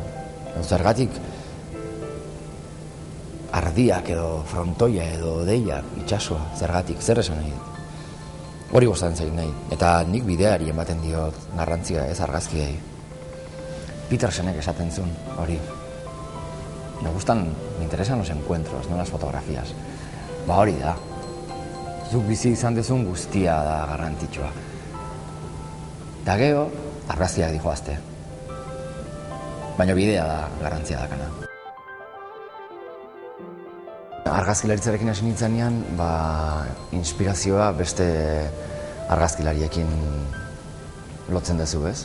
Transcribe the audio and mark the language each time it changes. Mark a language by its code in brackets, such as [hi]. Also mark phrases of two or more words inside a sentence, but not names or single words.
[eu] Zergatik ardiak edo frontoia edo deia, itxasua, zergatik, zer esan nahi dit. Hori gustatzen zait nahi, eta nik bideari ematen diot garrantzia ez argazkiei. Petersenek esaten zuen, hori. [es] Me interesan los encuentros, no las fotografías. [eu] Hori da. Zuk bizi izan dezun guztia da garrantzitsua. Eta gero, argazkiak dijoazte. baina bidea da garrantzia dakana. Argazkilaritzarekin hasi nintzenean, inspirazioa beste argazkilariekin lotzen duzu, ez?